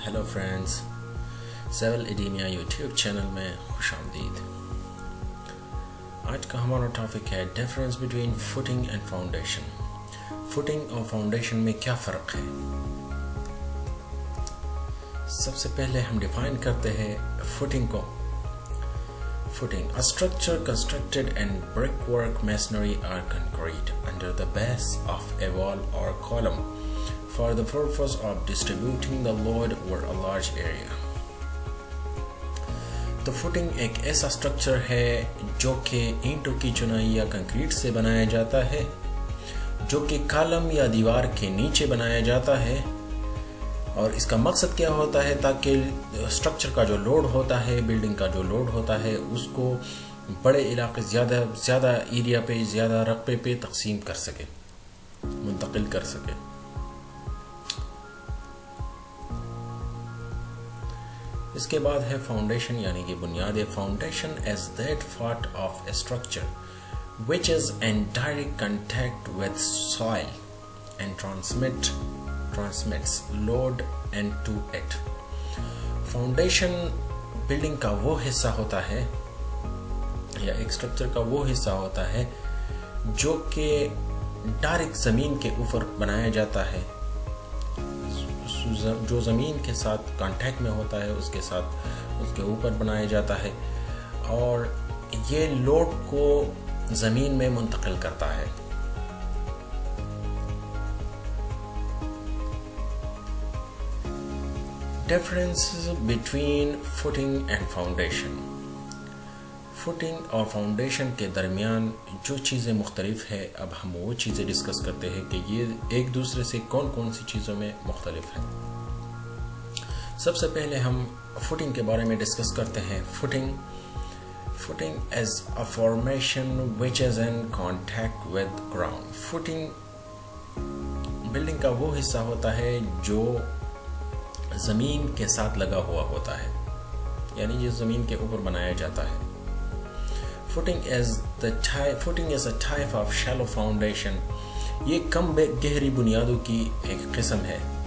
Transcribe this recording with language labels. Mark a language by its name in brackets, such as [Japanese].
[Urdu] Hello friends, civil ایڈیمیا YouTube channel میں خوش آمدید. آج کا ہمارا ٹاپک ہے difference between footing and foundation. Footing اور فاؤنڈیشن میں کیا فرق ہے؟ سب سے پہلے ہم ڈیفائن کرتے ہیں فوٹنگ کو. [English] Footing, a structure constructed in brickwork, masonry or concrete under the base of a wall or column for the purpose of distributing the load over a large area. [Urdu] تو فوٹنگ ایک ایسا structure ہے جو کہ اینٹوں کی چنائی یا کنکریٹ سے بنایا جاتا ہے, جو کہ کالم یا دیوار کے نیچے بنایا جاتا ہے. اور اس کا مقصد کیا ہوتا ہے؟ تاکہ اسٹرکچر کا جو لوڈ ہوتا ہے, بلڈنگ کا جو لوڈ ہوتا ہے, اس کو بڑے علاقے زیادہ ایریا پہ, زیادہ رقبے پہ تقسیم کر سکے, منتقل کر سکے. اس کے بعد ہے فاؤنڈیشن یعنی کہ بنیاد. [English] Foundation as that part of a structure which is in direct contact with soil and transmits load into it. [Urdu] Foundation building کا وہ حصہ ہوتا ہے یا ایک اسٹرکچر کا وہ حصہ ہوتا ہے جو کہ ڈائریکٹ زمین کے اوپر بنایا جاتا ہے, جو زمین کے ساتھ کانٹیکٹ میں ہوتا ہے اس کے ساتھ اس کے اوپر بنایا جاتا ہے, اور یہ لوڈ کو زمین میں منتقل کرتا ہے. [English] Differences between footing and foundation. [Urdu] Footing اور فاؤنڈیشن کے درمیان جو چیزیں مختلف ہے, اب ہم وہ چیزیں ڈسکس کرتے ہیں کہ یہ ایک دوسرے سے کون سی چیزوں میں مختلف ہیں. سب سے پہلے ہم فوٹنگ کے بارے میں ڈسکس کرتے ہیں. [English] Footing as a formation which is in contact with ground. [Urdu] Footing building کا وہ حصہ ہوتا ہے جو زمین کے ساتھ لگا ہوا ہوتا ہے, یعنی یہ زمین کے اوپر بنایا جاتا ہے. [English] Footing is a type of shallow foundation. [Urdu] یہ کم گہری بنیادوں کی ایک قسم ہے.